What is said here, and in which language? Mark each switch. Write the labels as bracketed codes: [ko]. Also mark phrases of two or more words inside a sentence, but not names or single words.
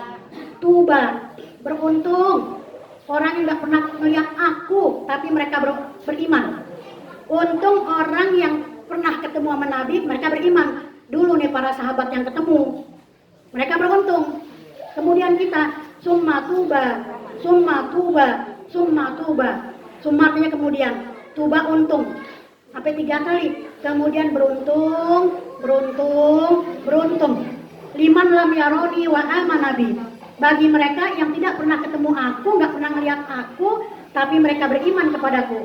[id] Tuba, beruntung orang yang nggak pernah melihat aku, tapi mereka beriman. Untung orang yang pernah ketemu sama Nabi, mereka beriman. Dulu nih para sahabat yang ketemu, mereka beruntung. Kemudian kita, [ar] ثم طوبى، ثم طوبى، ثم طوبى. [id] Summa artinya kemudian, tuba untung. Sampai 3 kali. Kemudian beruntung, beruntung, beruntung. [ar] لمن لم يرني وآمن بي. [id] Bagi mereka yang tidak pernah ketemu aku, nggak pernah melihat aku, tapi mereka beriman kepadaku.